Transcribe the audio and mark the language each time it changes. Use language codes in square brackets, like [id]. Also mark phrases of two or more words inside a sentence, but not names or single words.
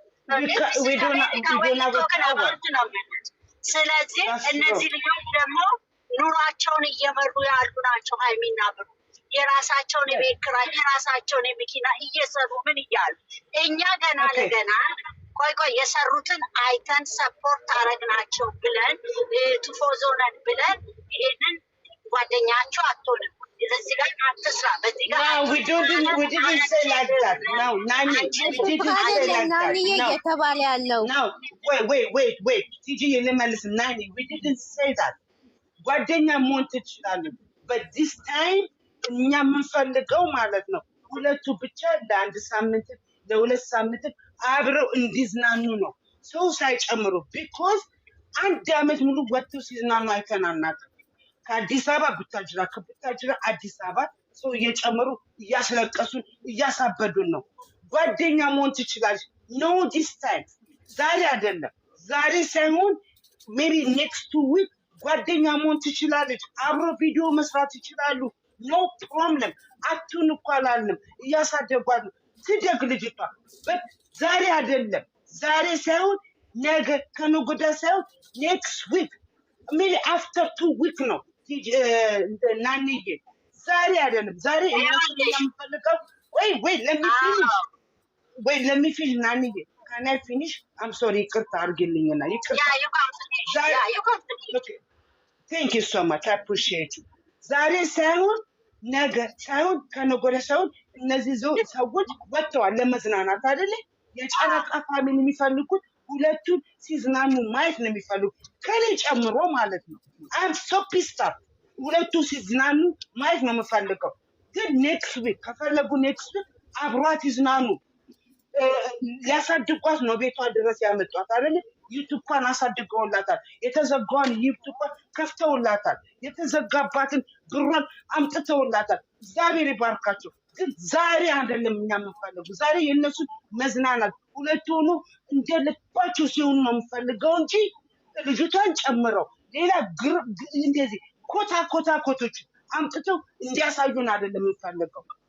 [am] ስለዚህ እነዚህ ልጆች ደግሞ ኑሯቸውን እየመሩ ያሉ ናቸው። ሀይሚና ብሩ የራሳቸውን የቤት ኪራይ የራሳቸውን የመኪና እየሰሩ ምን እያሉ እኛ ገና ለገና ቆይ የሰሩትን አይተን ሰፖርት አረግናቸው ብለን ትፎዞነን ብለን ይሄንን ጓደኛቸው አትሆንም። እዚህ ጋር አትስራ። በዚህ ጋር [en] we didn't say like that. No, Nani, we didn't say like that. [am] እየተባለ ያለው [en] No, wait. TG, listen, Nani, we didn't say that. [am] ጓደኛ መሆን ትችላለህ። [en] But this time [am] እኛ የምንፈልገው ማለት ነው ሁለቱ ብቻ ለአንድ ሳምንት ለሁለት ሳምንት አብረው እንዲዝናኑ ነው፣ ሰው ሳይጨምሩ። because አንድ አመት ሙሉ ወጥተው ሲዝናኑ አይተናናቅም። ከአዲስ አበባ ቡታጅራ፣ ከቡታጅራ አዲስ አበባ ሰው እየጨመሩ እያስለቀሱን እያሳበዱን ነው። ጓደኛ መሆን ትችላለች። [en] no this time [am] ዛሬ አይደለም፣ ዛሬ ሳይሆን [en] maybe next 2 weeks [am] ጓደኛ መሆን ትችላለች። አብሮ ቪዲዮ መስራት ይችላሉ። [en] no problem [am] አቱን እኮ አላልንም፣ እያሳደጓት ነው። ትደግ ልጅቷ። but ዛሬ አይደለም፣ ዛሬ ሳይሆን ነገ ከነገ ወዲያ ሳይሆን [en] next week maybe after 2 weeks [am] ነው። ናንዬ ዛሬ አይደለም፣ ዛሬ እነሱ የምፈልገው [en] wait let me finish [am] ናንዬ [en] can I finish? I'm sorry [am] ይቅርታ አድርግልኝና ይቅርታ [en] okay thank you so much I appreciate you [am] ዛሬ ሳይሆን ነገ ሳይሆን ከነገ ወዲያ ሳይሆን እነዚህ ሰዎች ወጥተዋል ለመዝናናት አይደለ? የጨረቃ ፋሚሊ የሚፈልጉት ሁለቱን ሲዝናኑ ማየት ነው የሚፈልጉት፣ ከኔ ጨምሮ ማለት ነው። [en] I'm so pissed off [am] ሁለቱ ሲዝናኑ ማየት ነው የምፈልገው። ግን [en] next week [am] ከፈለጉ [en] next week [am] አብሯት ይዝናኑ። ሊያሳድጓት ነው ቤቷ ድረስ ያመጧት አይደለ? ዩቲዩብን አሳድገውላታል። የተዘጋውን ዩቲዩብን ከፍተውላታል። የተዘጋባትን ብሯን አምጥተውላታል። እግዚአብሔር ይባርካቸው። ግን ዛሬ አይደለም እኛ የምንፈልገው፣ ዛሬ የነሱ መዝናናት ሁለቱ ሆኖ እንደልባቸው ሲሆኑ ነው የምፈልገው እንጂ ልጅቷን ጨምረው ሌላ እንደዚህ ኮቶች አምጥተው እንዲያሳዩን አይደለም የምንፈልገው።